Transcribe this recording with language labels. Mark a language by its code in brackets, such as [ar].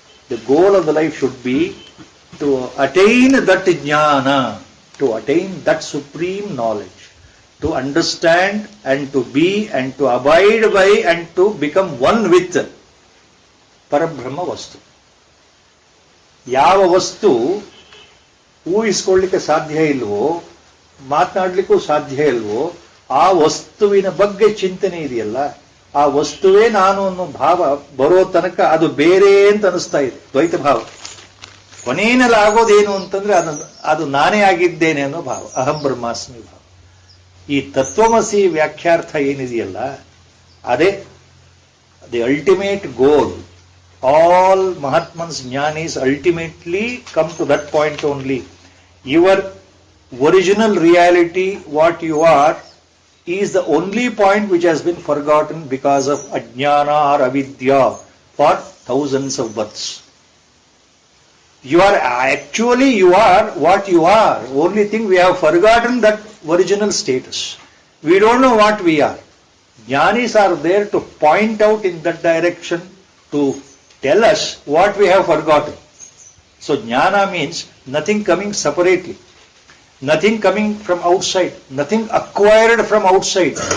[en] The goal of the life should be to attain that jnana, to attain that supreme knowledge, to understand and to be and to abide by and to become one with ಪರಬ್ರಹ್ಮ ವಸ್ತು. [kn] ಯಾವ ವಸ್ತು ಊಹಿಸ್ಕೊಳ್ಳಿಕ್ಕೆ ಸಾಧ್ಯ ಇಲ್ವೋ, ಮಾತನಾಡ್ಲಿಕ್ಕೂ ಸಾಧ್ಯ ಇಲ್ವೋ, ಆ ವಸ್ತುವಿನ ಬಗ್ಗೆ ಚಿಂತನೆ ಇದೆಯಲ್ಲ, ಆ ವಸ್ತುವೇ ನಾನು ಅನ್ನೋ ಭಾವ ಬರೋ ತನಕ ಅದು ಬೇರೆ ಅಂತ ಅನಿಸ್ತಾ ಇದೆ, ದ್ವೈತ ಭಾವ. ಕೊನೆಯಲ್ಲಿ ಆಗೋದೇನು ಅಂತಂದ್ರೆ ಅದು ನಾನೇ ಆಗಿದ್ದೇನೆ ಅನ್ನೋ ಭಾವ, ಅಹಂ ಬ್ರಹ್ಮಾಸ್ಮಿ ಭಾವ. ಈ ತತ್ವಮಸಿ ವ್ಯಾಖ್ಯಾರ್ಥ ಏನಿದೆಯಲ್ಲ, ಅದೇ [en] The ultimate goal. All ಮಹಾತ್ಮನ್ಸ್ ಜ್ಞಾನೀಸ್ ultimately come to that point only. Your original reality, what you are, is the only point which has been forgotten because of ಅಜ್ಞಾನ or ಅವಿದ್ಯಾ for thousands of births. You are what you are. Only thing we have forgotten that original status. We don't know what we are. Jnanis are there to point out in that direction, to tell us what we have forgotten. So jnana means nothing coming separately, nothing coming from outside, nothing acquired from outside.